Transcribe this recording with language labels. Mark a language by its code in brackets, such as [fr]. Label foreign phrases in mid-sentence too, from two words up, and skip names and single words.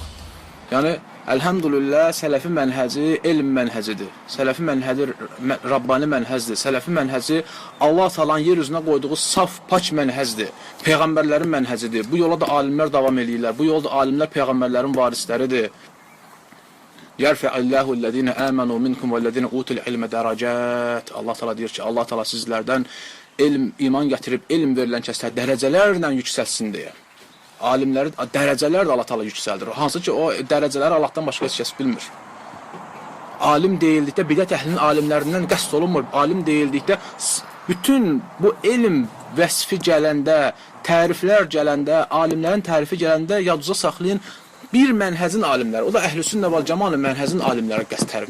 [az] Yəni, əlhəmdülillah, sələfi mənhəci elm mənhəcidir. Sələfi mənhəci Rabbani mənhəzdir. Sələfi mənhəci Allah Taala'nın yer üzünə qoyduğu saf, pak mənhəzdir. Peyğəmbərlərin mənhəcidir. Bu yola da alimlər davam edirlər. Bu yolda alimlər peyğəmbərlərin varisləridir. [ar] يرفع الله الذين آمنوا منكم والذين أوتوا العلم درجات. [az] Allah Taala deyir ki, Allah Taala sizlərdən iman gətirib elm verilən kəslər dərəcələrlə yüksəlsin deyə. Alimləri dərəcələr də Allah Taala yüksəldir. Hansı ki, o dərəcələri Allahdan başqa heç kəs bilmir. Alim deyildikdə bidət əhlinin alimlərindən qəsd olunmur. Alim deyildikdə bütün bu elm vəsfi gələndə, təriflər gələndə, alimlərin tərifi gələndə yadınıza saxlayın bir mənhəzin alimləri, o da Əhlüsünnə vəl Cəmaətin mənhəzin alimləri qəsd tərif.